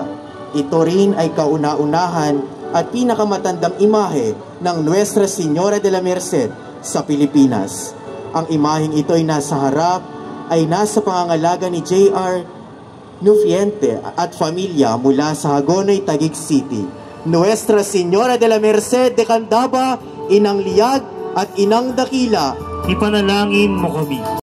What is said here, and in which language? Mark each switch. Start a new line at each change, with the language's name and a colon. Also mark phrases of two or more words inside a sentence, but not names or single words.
Filipino: Ito rin ay kauna-unahan at pinakamatandang imahe ng Nuestra Señora de la Merced sa Pilipinas. Ang imaheng ito ay nasa pangangalaga ni J.R. Nufiente at pamilya mula sa Hagonoy, Taguig City. Nuestra Señora de la Merced de Candaba, Inang Liyag at Inang Dakila, ipanalangin mo kami.